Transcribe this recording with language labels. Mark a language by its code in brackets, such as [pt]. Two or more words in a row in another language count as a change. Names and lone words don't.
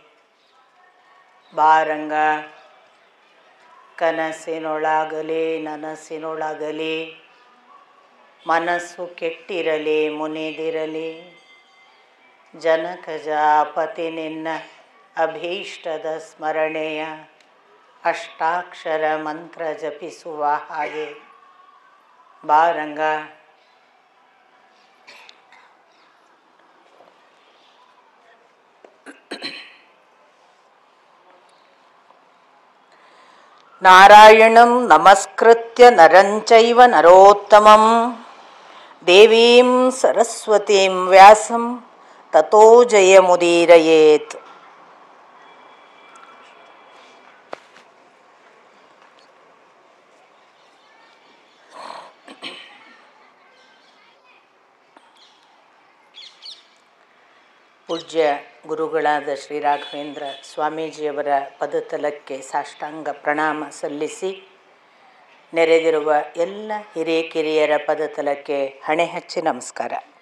[kn] ಬಾರಂಗ ಕನಸಿನೊಳಗಲಿ ನನಸಿನೊಳಗಲಿ ಮನಸ್ಸು ಕೆಟ್ಟಿರಲಿ ಮುನಿದಿರಲಿ. ಜನಕಜಾಪತಿ ನಿನ್ನ ಅಭೀಷ್ಟದ ಸ್ಮರಣೆಯ ಅಷ್ಟಾಕ್ಷರ ಮಂತ್ರ ಜಪಿಸುವ ಹಾಗೆ ಬಾರಂಗ. [sa] ನಾರಾಯಣಂ ನಮಸ್ಕೃತ್ಯ ನರಂಚೈವ ನರೋತ್ತಮಂ ದೇವೀಂ ಸರಸ್ವತೀಂ ವ್ಯಾಸಂ ತತೋ ಜಯಮುದೀರಯೇತ್. [kn] ಪೂಜ್ಯ ಗುರುಗಳಾದ ಶ್ರೀ ರಾಘವೇಂದ್ರ ಸ್ವಾಮೀಜಿಯವರ ಪದತಲಕ್ಕೆ ಸಾಷ್ಟಾಂಗ ಪ್ರಣಾಮ ಸಲ್ಲಿಸಿ, ನೆರೆದಿರುವ ಎಲ್ಲ ಹಿರಿಯ ಕಿರಿಯರ ಪದತಲಕ್ಕೆ ಹಣೆ ಹಚ್ಚಿ ನಮಸ್ಕಾರ.